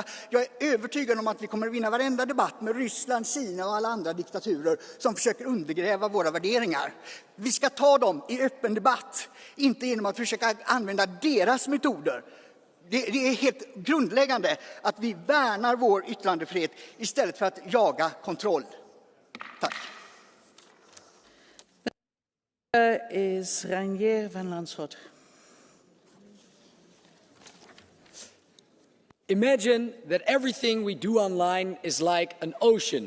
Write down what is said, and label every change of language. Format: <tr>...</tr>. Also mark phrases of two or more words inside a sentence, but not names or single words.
<sv>Jag är övertygad om att vi kommer att vinna varenda debatt med Ryssland, Kina och alla andra diktaturer som försöker undergräva våra värderingar. Vi ska ta dem i öppen debatt, inte genom att försöka använda deras metoder. Det är helt grundläggande att vi värnar vår yttrandefrihet istället för att jaga kontroll. Tack.</sv> <en>Is Reinier van Lansford. Imagine that everything we do online is like an ocean.</en>